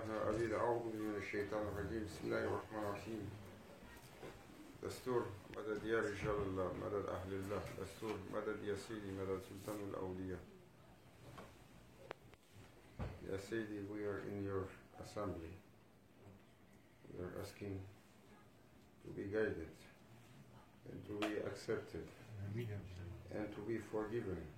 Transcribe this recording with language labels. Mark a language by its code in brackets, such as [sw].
[ar] أبي أعوذ من الشيطان الرجيم. بسم الله الرحمن الرحيم. دستور مدد يا رجال الله، مدد أهل الله، دستور مدد يا سيدي، مدد سلطان الأولياء. يا سيدي, [en] we are in your assembly. We are asking to be guided and to be accepted and to be forgiven.